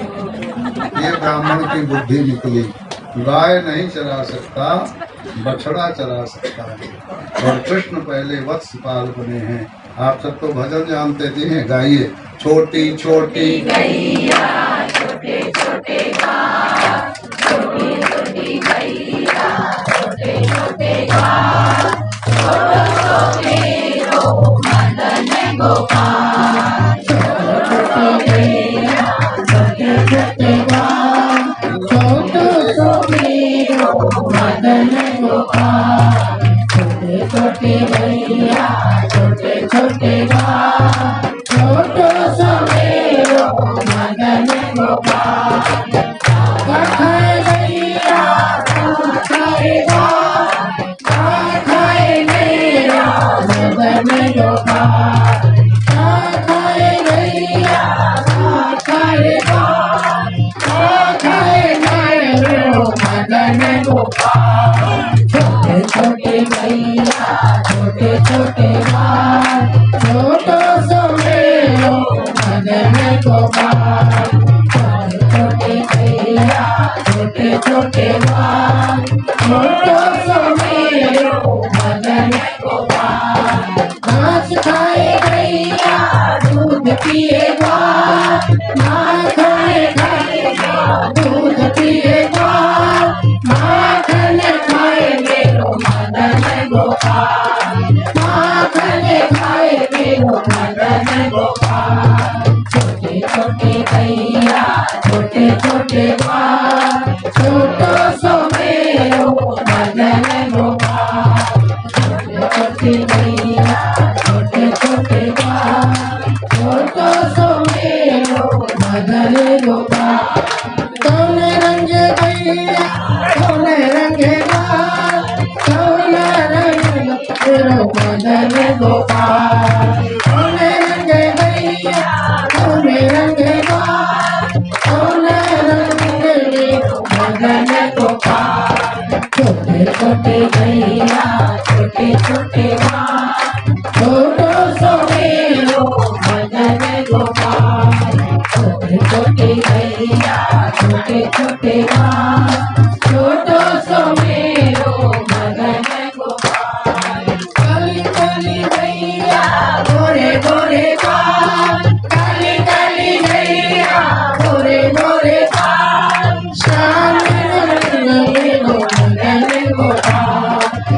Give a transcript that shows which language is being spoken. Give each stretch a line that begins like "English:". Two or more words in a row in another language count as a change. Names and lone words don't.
Hindi: ये ब्राह्मण की बुद्धि निकली। गाय नहीं चरा सकता, बछड़ा चरा सकता है। और कृष्ण पहले वत्सपाल बने हैं। आप सब तो भजन जानते थे, हैं गाइए।
Braj: छोटी छोटी गैया छोटे छोटे घाट, छोटी छोटी गैया छोटे छोटे घाट, छोटो सो मेरो मदन गोपाल। छोटे गैया छोटे छोटे घाट, छोटो सो मेरो मदन गोपाल। छोटे छोटे गैया छोटे छोटे घाट, छोटो सो मेरो मदन गोपाल। खाए गैया खाएगा, खाए मेरा मदन गोपाल। खाए गैया खाएगा, खाए मेरा मदन गोपाल। छोटे छोटे गैया छोटे छोटे घाट, छोटो सो मेरो मदन गोपाल। छोटे छोटे गैया छोटे छोटे घाट, छोटो सो मेरो मदन गोपाल। घास खाए गैया दूध पिएगा, माखन खाएगा दूध पिएगा, माखन खाए मेरो मदन गोपाल। माखन खाए मेरो मदन गोपाल। छोटे छोटे गैया छोटे छोटे घाट, छोटो सो मेरो मदन गोपाल। छोटे छोटे गैया छोटे छोटे घाट, छोटो सो मेरो मदन गोपाल। कौन रंग गैया कौन रंग घाट, कौन रंग मेरो मदन गोपाल। कौन रंग गैया कौन रंग घाट, कौन रंग मेरो मदन गोपाल। छोटे छोटे गैया छोटे छोटे घाट, छोटो सो मेरो मदन गोपाल। छोटे छोटे गैया छोटे छोटे घाट, छोटो सो मेरो मदन गोपाल। काली काली गैया गोरे गोरे घाट, काली काली गैया गोरे गोरे घाट, श्याम रंग मेरो मदन गोपाल।